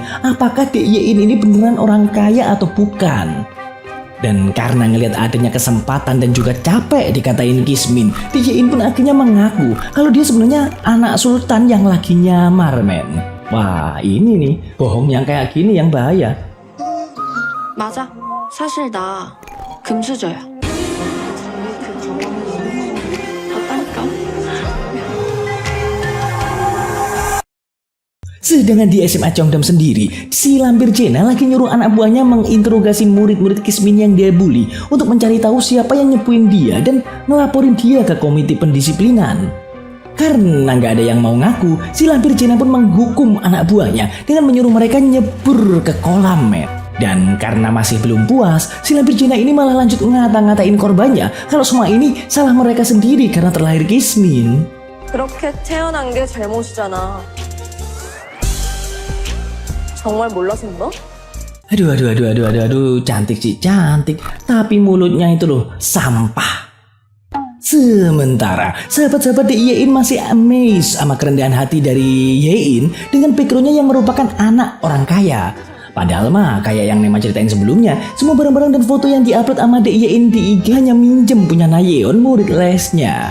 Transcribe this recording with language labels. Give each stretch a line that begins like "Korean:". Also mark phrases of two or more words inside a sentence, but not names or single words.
Indonesian: Apakah Dek Yein ini beneran orang kaya atau bukan? Dan karena ngelihat adanya kesempatan dan juga capek dikatain Kismin, Dek Yein pun akhirnya mengaku kalau dia sebenarnya anak sultan yang lagi nyamar, men. Wah, ini nih, bohong yang kayak gini yang bahaya.
Korean: 맞아. 사실 나 금수저야. 봤다니까.
Indonesian: Sedangkan di SMA Cheongdam sendiri, si lampir Jena lagi nyuruh anak buahnya menginterogasi murid-murid Kismin yang dia bully untuk mencari tahu siapa yang nyepuin dia dan ngelaporin dia ke komite pendisiplinan. Karena nggak ada yang mau ngaku, si lampir Jena pun menghukum anak buahnya dengan menyuruh mereka nyebur ke kolam, men. Dan karena masih belum puas, si lampir Jena ini malah lanjut ngata-ngatain korbannya kalau semua ini salah mereka sendiri karena terlahir Kismin.
Korean: 그렇게 태어난 게 잘못이잖아. 정말 몰라서 너?
Indonesian: Aduh, cantik sih, cantik. Tapi mulutnya itu loh, sampah. Sementara sahabat-sahabat Dek Yein masih amazed sama kerendahan hati dari Yein dengan backgroundnya yang merupakan anak orang kaya. Padahal mah kayak yang Nema ceritain sebelumnya, semua barang-barang dan foto yang diupload sama Dek Yein di IG hanya minjem punya Nayeon, murid lesnya.